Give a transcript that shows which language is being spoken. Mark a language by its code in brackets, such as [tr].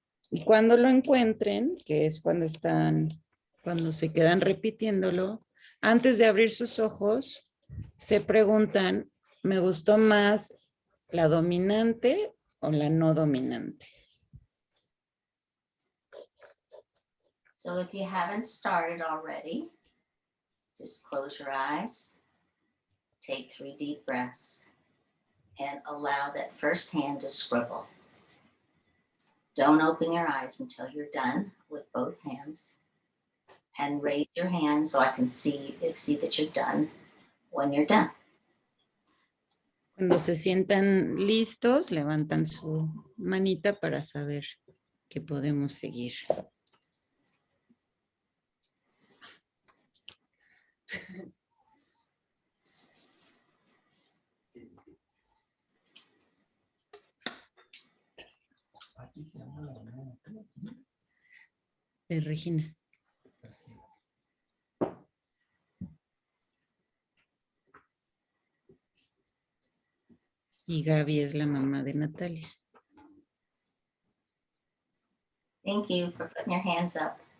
[es] Y cuando lo encuentren, que es cuando se quedan repitiéndolo, antes de abrir sus ojos, Se preguntan, ¿me gustó más la dominante o la no dominante? [en] So if you haven't started already, just close your eyes, take 3 deep breaths, and allow that first hand to scribble. Don't open your eyes until you're done with both hands. And raise your hand so I can see that you're done when you're done. [es] Cuando se sientan listos, levantan su manita para saber que podemos seguir. De Regina. Y Gaby es la mamá de Natalia. [en] Thank you for putting your hands up.